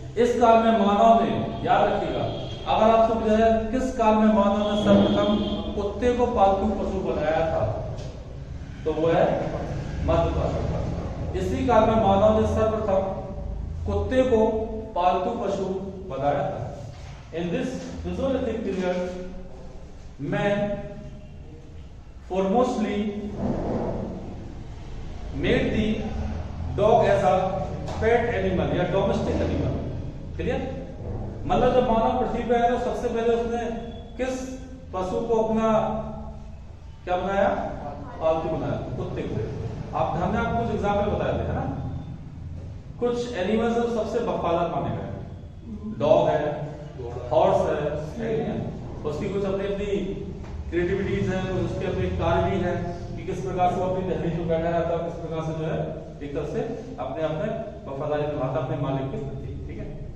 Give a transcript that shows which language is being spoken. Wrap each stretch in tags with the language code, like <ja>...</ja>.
<hi>इस काल में मानव ने, याद रखिएगा, अगर आपसे पूछा जाए किस काल में मानव ने सर्वप्रथम कुत्ते को पालतू पशु बनाया था, तो वो है मध्य पाषाण काल। इसी काल में मानव ने सर्वप्रथम कुत्ते को पालतू पशु बनाया था।</hi> <en>In this Mesolithic period, man foremostly made the dog as a pet animal या domestic animal, clear.</en> <hi>मतलब जब मानव पृथ्वी पे आया तो सबसे पहले उसने किस पशु को अपना क्या बनाया, पालतू बनाया, कुत्ते को। आप हमने आपको कुछ एग्जाम्पल बताए थे, है ना, कुछ एनिमल्स सबसे वफादार माने गए, डॉग है, हॉर्स है, उसकी कुछ अपनी अपनी क्रिएटिविटीज है, उसके अपने कार्य भी है कि किस प्रकार से वो अपनी दहलीज में बैठा रहता है, किस प्रकार से जो है एक तरह से अपने अपने वफादारी निभाता अपने मालिक के प्रति, ठीक है।</hi>